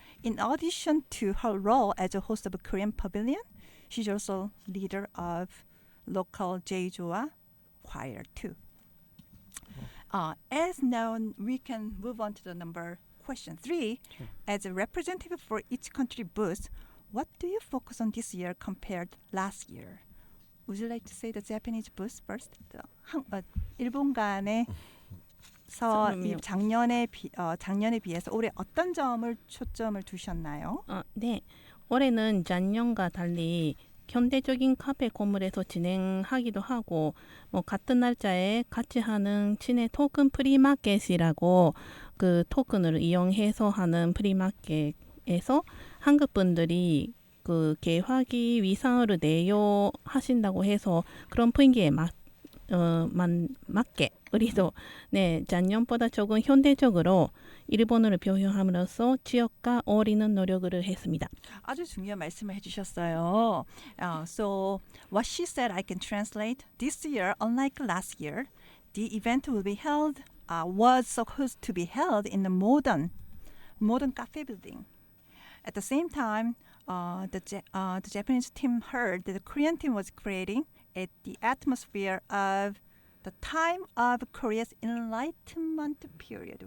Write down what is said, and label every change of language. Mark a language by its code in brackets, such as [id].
[en] In addition to her role as a host of a Korean pavilion, she's also leader of local J-Joa choir too. As now, we can move on to the question 3. Sure. As a representative for each country booth, what do you focus on this year compared last year? Would you like to say the Japanese booth first? [ko] 일본간의 작년에 비해서 올해 어떤 점을 초점을 두셨나요? 네, 올해는 작년과 달리 현대적인 카페 건물에서 진행하기도 하고 같은 날짜에 같이 하는 진해 토큰 프리마켓이라고 그 토큰을 이용해서 하는 프리마켓에서 한국 분들이 그 개화기 위상으로 내요 하신다고 해서 그런 분위기에 맞게 우리도 작년보다 조금 현대적으로 일본어를 표현함으로써 지역과 어울리는 노력을 했습니다. 아주 중요한 말씀을 해주셨어요. [en] So what she said I can translate. This year, unlike last year, the event will be held was supposed to be held in the modern cafe building. At the same time, the Japanese team heard that the Korean team was creating the atmosphere of the time of Korea's Enlightenment period.